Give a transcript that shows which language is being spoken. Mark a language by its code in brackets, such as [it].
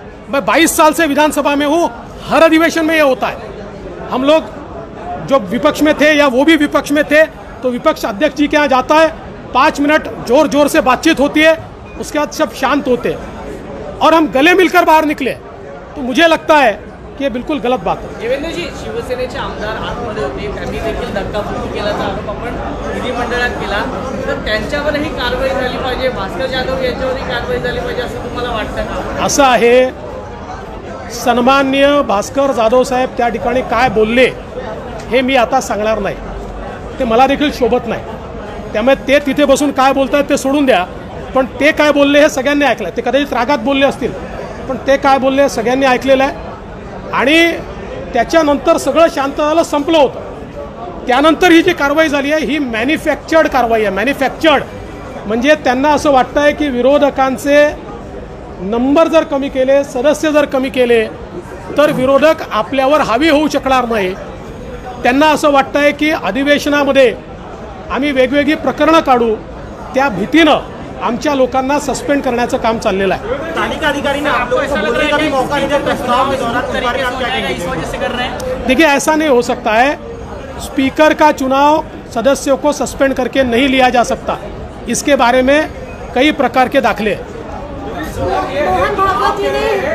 [hi] मैं 22 साल से विधानसभा में हूं, हर अधिवेशन में ये होता है। हम लोग जो विपक्ष में थे या वो भी विपक्ष में थे तो विपक्ष अध्यक्ष जी के यहाँ जाता है, 5 मिनट जोर जोर से बातचीत होती है, उसके बाद सब शांत होते हैं और हम गले मिलकर बाहर निकले। तो मुझे लगता है की बिल्कुल गलत बात है। [mr] देवेंद्रजी, शिवसेनेचे आमदार आतमध्ये होते, त्यांनी देखील धक्काबुक्की केल्याचा आरोप आपण विधिमंडळात केला, तर त्यांच्यावरही कारवाई झाली पाहिजे, भास्कर जाधव यांच्यावरही कारवाई झाली पाहिजे असं तुम्हाला वाटतं का? असं आहे, सन्माननीय भास्कर जाधव साहेब त्या ठिकाणी काय बोलले हे मी आता सांगणार नाही, ते मला देखील शोभत नाही। त्यामुळे ते तिथे बसून काय बोलतात ते सोडून द्या, पण ते काय बोलले हे सगळ्यांनी ऐकलं। ते कदाचित रागात बोलले असतील, पण ते काय बोलले सगळ्यांनी ऐकलेलं आहे आणि त्याच्यानंतर सगळं शांत झालं, संपलं होतं। त्यानंतर ही जी कारवाई झाली आहे ही मॅन्युफॅक्चर्ड कारवाई आहे। मॅन्युफॅक्चर्ड म्हणजे त्यांना असं वाटतं आहे की विरोधकांचे नंबर जर कमी केले, सदस्य जर कमी केले तर विरोधक आपल्यावर हावी होऊ शकणार नाही। त्यांना असं वाटतं आहे की अधिवेशनामध्ये आम्ही वेगवेगळी प्रकरणं काढू, त्या भीतीनं आमच्या लोकांना सस्पेंड करण्याचं काम चाललेलं आहे। [hi] तालिका अधिकारी ने आप लोगों को बोलने का भी मौका नहीं दिया प्रस्ताव के दौरान, इस बारे में आप क्या कहेंगे? इस वजह से कर रहे हैं। देखिए, ऐसा नहीं हो सकता है। स्पीकर का चुनाव सदस्यों को सस्पेंड करके नहीं लिया जा सकता, इसके बारे में कई प्रकार के दाखले हैं। मोहन भागवत जी ने